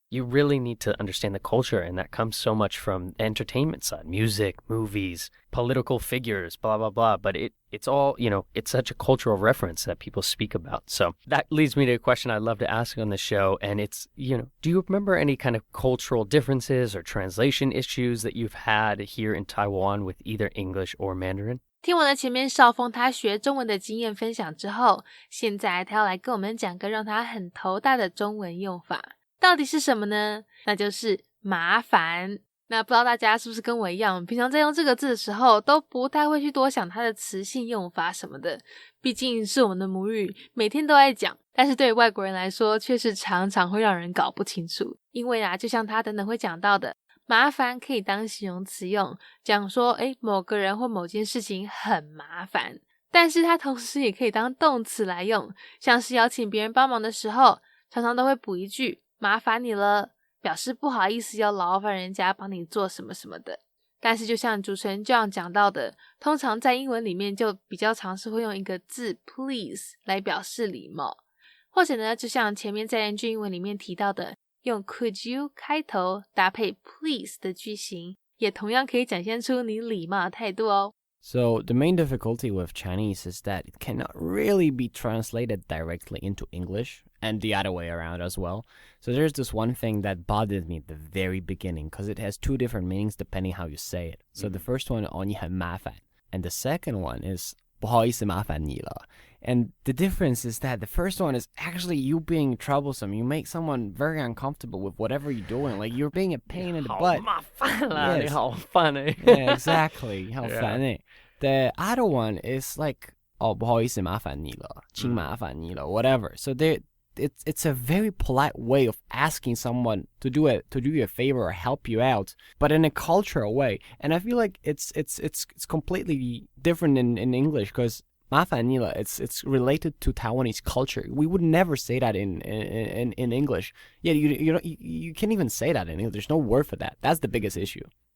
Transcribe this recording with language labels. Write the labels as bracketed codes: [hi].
[en] You really need to understand the culture, and that comes so much from the entertainment side, music, movies, political figures, blah, blah, blah. But it's all, it's such a cultural reference that people speak about. So that leads me to a question I love to ask on the show. And it's, do you remember any kind of cultural differences or translation issues that you've had here in Taiwan with either English or Mandarin? [zh] 听完了前面邵丰他学中文的经验分享之后，现在他要来跟我们讲个让他很头大的中文用法，到底是什么呢？那就是麻烦。那不知道大家是不是跟我一样，平常在用这个字的时候都不太会去多想它的词性用法什么的，毕竟是我们的母语，每天都在讲，但是对于外国人来说却是常常会让人搞不清楚。因为就像他等等会讲到的，麻烦可以当形容词用，讲说某个人或某件事情很麻烦，但是它同时也可以当动词来用，像是邀请别人帮忙的时候，常常都会补一句麻烦你了，表示不好意思要劳烦人家帮你做什么什么的。但是就像主持人这样讲到的，通常在英文里面就比较常是会用一个字 please 来表示礼貌，或者呢就像前面在NG英文里面提到的，用 could you 开头搭配 please 的句型，也同样可以展现出你礼貌的态度哦。 [en] So the main difficulty with Chinese is that it cannot really be translated directly into English, and the other way around as well. So there's this one thing that bothered me at the very beginning, because it has two different meanings depending how you say it. So the first one, [zh] 你很麻烦, [en] and the second one is [zh] 不好意思麻烦你了. [en] And the difference is that the first one is actually you being troublesome. You make someone very uncomfortable with whatever you're doing. Like you're being a pain in the butt. [zh] 好麻烦啦， [en] Yes. [zh] 你好烦 [en] Yeah, exactly. [zh] 好烦欸. [en] The other one is like [zh] 不好意思麻烦你了，请麻烦你了, [en] whatever. So it's a very polite way of asking someone to do you a favor or help you out, but in a cultural way. And I feel like it's completely different in English, because [zh] 麻烦你了, [en] it's related to Taiwanese culture. We would never say that in English. Yeah, you can't even say that in English. There's no word for that. That's the biggest issue.